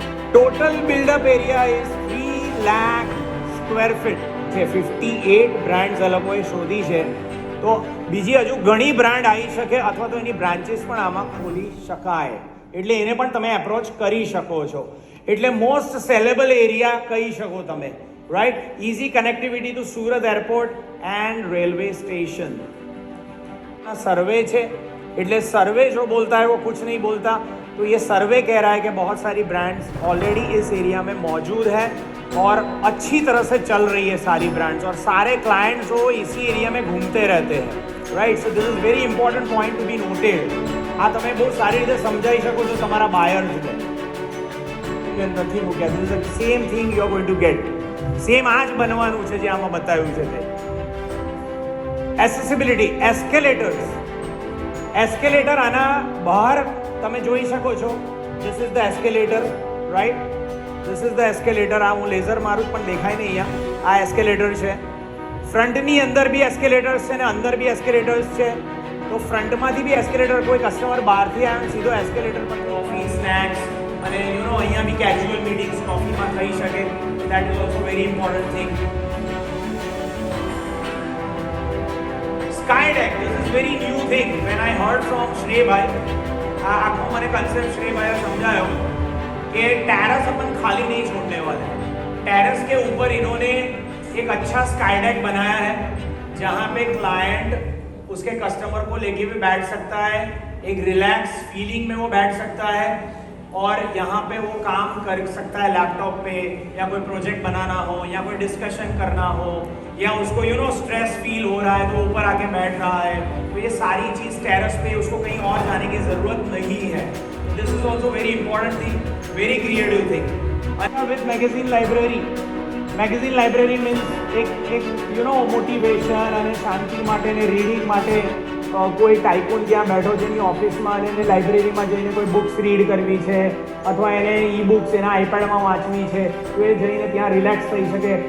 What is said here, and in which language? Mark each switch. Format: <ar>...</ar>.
<en>Total buildup area is 3 lakh square feet છે.</en> <gu>58 brands એ લોકોએ શોધી છે. તો બીજી હજુ ઘણી બ્રાન્ડ આવી શકે અથવા તો એની બ્રાન્ચીસ પણ આમાં ખોલી શકાય, એટલે એને પણ તમે એપ્રોચ કરી શકો છો. એટલે મોસ્ટ સેલેબલ એરિયા કહી શકો તમે</gu> <en>right? Easy connectivity to Surat airport and railway station.</en> <hi>सर्वे छे એટલે सर्वे जो बोलता है वो कुछ नहीं बोलता, तो ये सर्वे कह रहा है कि बहुत सारी ब्रांड्स ऑलरेडी इस एरिया में मौजूद है और अच्छी तरह से चल रही है सारी ब्रांड्स, और सारे क्लाइंट्स वो इसी एरिया में घूमते रहते हैं, right?</hi> <en>So this is very important point to be noted.</en> <gu>આ તમે બહુ સારી રીતે સમજાવી શકો છો તમારા બાયર્સને. નથી મૂક્યા,</gu> <en>This is the same thing you are going to get.</en> <gu>Same આ જ બનવાનું છે જે આમાં બતાવ્યું છે તે. એસેસિબિલિટી, એસ્કેલેટર્સ. એસ્કેલેટર આના બહાર તમે જોઈ શકો છો.</gu> <en>this is the escalator,</en> <gu>right? This is the escalator. આ હું લેઝર મારું પણ દેખાય નહીં અહીંયા. આ એસ્કેલેટર છે. ફ્રન્ટની અંદર બી એસ્કેલેટર્સ છે ને અંદર બી એસ્કેલેટર્સ છે. તો ફ્રન્ટમાંથી બી એસ્કેલેટર, કોઈ કસ્ટમર બહારથી આવ્યો સીધો એસ્કેલેટર પર કોફી, સ્નેક્સ અને અહીંયા બી કેઝ્યુઅલ મીટિંગ્સ કોફીમાં થઈ શકે.</gu> <en>That is also very important thing. Skydeck, this is very new thing. When I heard from Shrey bhai,</en> <hi>आखो मैंने कंसेप्ट श्रेय भाई समझाया कि टेरेस अपन खाली नहीं छोड़ने वाले. टेरेस के ऊपर इन्होंने एक अच्छा स्काईडेक बनाया है जहाँ पे क्लाइंट उसके कस्टमर को लेके भी बैठ सकता है, एक रिलैक्स फीलिंग में वो बैठ सकता है और यहाँ पे वो काम कर सकता है लैपटॉप पे, या कोई प्रोजेक्ट बनाना हो या कोई डिस्कशन करना हो, या उसको स्ट्रेस फील हो रहा है तो ऊपर आके बैठ रहा है. तो ये सारी चीज़ टेरेस पे, उसको कहीं और जाने की ज़रूरत नहीं है.</hi> <en>This is also very important thing, very creative thing. With magazine library.</en> <hi>Magazine library means एक मोटिवेशन</hi> <gu>અને શાંતિ માટે ને રીડિંગ માટે કોઈ ટાઈકૂન ત્યાં બેઠો છે એની ઓફિસમાં અને એને લાઇબ્રેરીમાં જઈને કોઈ બુક્સ રીડ કરવી છે અથવા એને ઈ બુક્સ એના આઈપેડમાં વાંચવી છે તો એ જઈને ત્યાં રિલેક્સ થઈ શકે.</gu>